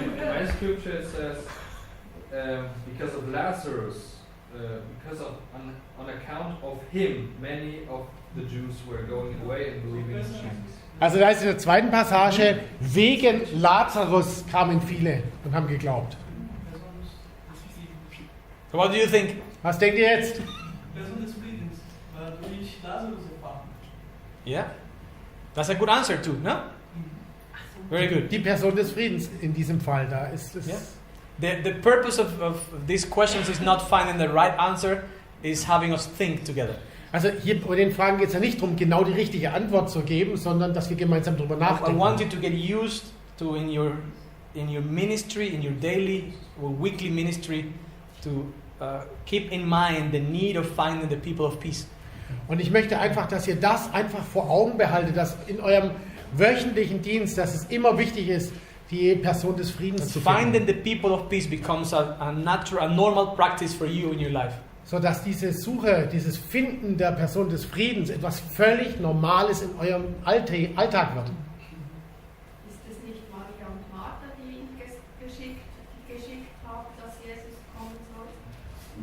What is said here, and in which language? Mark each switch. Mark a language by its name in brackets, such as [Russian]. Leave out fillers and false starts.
[English] My scripture says, because of Lazarus, because of on account of him, many of the Jews were going away and believing in Jesus. [German] Also da ist in der zweiten Passage, wegen Lazarus kamen viele und haben geglaubt. [English] So what do you think? [German] Was denkt ihr jetzt? Person des Friedens war durch Lazarus erfahren. [English] Yeah? That's a good answer too, no? Very good. [German] Die Person des Friedens in diesem Fall, da ist es. [English] Yeah. The purpose of these questions is not finding the right answer, is having us think together. [German] Also hier bei den Fragen geht es ja nicht darum, genau die richtige Antwort zu geben, sondern dass wir gemeinsam darüber [English] I [German] nachdenken. [English] want you to get used to in your ministry, in your daily or weekly ministry, to keep in mind the need of finding the people of peace. [German] Und ich möchte einfach, dass ihr das einfach vor Augen behaltet, dass in eurem wöchentlichen Dienst, dass es immer wichtig ist, die Person des Friedens zu [English] Finding the people of peace becomes a normal practice for you in your life. [German] Sodass diese Suche, dieses Finden der Person des Friedens etwas völlig Normales in eurem Alltag wird. Ist es nicht Maria und Martha, die ihn geschickt haben, dass Jesus kommen soll?